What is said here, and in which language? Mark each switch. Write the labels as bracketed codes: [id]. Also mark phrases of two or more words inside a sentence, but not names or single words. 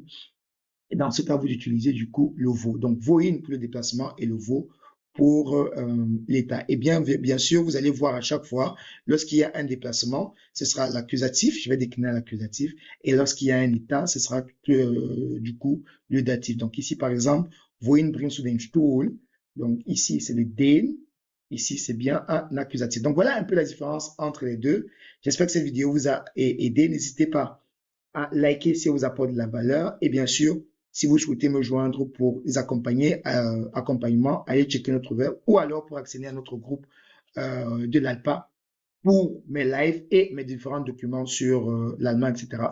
[fr] Et dans ce cas, vous utilisez du coup le vo. Donc, voin pour le déplacement et le vo pour l'état. Et bien sûr, vous allez voir à chaque fois, lorsqu'il y a un déplacement, ce sera l'accusatif, je vais décliner l'accusatif, et lorsqu'il y a un état, ce sera du coup le datif. Donc ici, par exemple, [de] wohin bringst du den Stuhl? [fr] Donc ici, c'est le den, ici, c'est bien un accusatif. Donc voilà un peu la différence entre les deux. J'espère que cette vidéo vous a aidé. N'hésitez pas à liker si elle vous apporte de la valeur, et bien sûr, si vous souhaitez me joindre pour les accompagner, accompagnement, allez checker notre web ou alors pour accéder à notre groupe de l'ALPA pour mes lives et mes différents documents sur l'allemand, etc.